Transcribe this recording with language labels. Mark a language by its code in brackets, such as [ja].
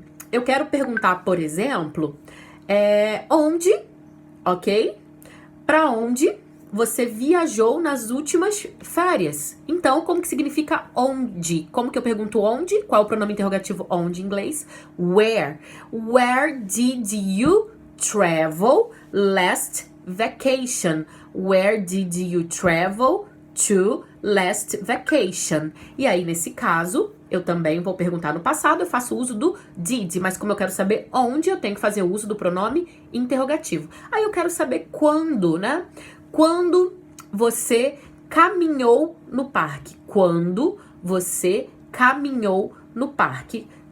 [pt] Eu quero perguntar, por exemplo, onde, ok? Para onde você viajou nas últimas férias. Então, como que significa onde? Como que eu pergunto onde? Qual é o pronome interrogativo onde em inglês? [en] Where. Where did you travel last vacation? Where did you travel to last vacation? [pt] E aí, nesse caso, eu também vou perguntar no passado, eu faço uso do did, mas como eu quero saber onde, eu tenho que fazer uso do pronome interrogativo. Aí eu quero saber quando, né? Quando você caminhou no parque? Quando você caminhou no parque?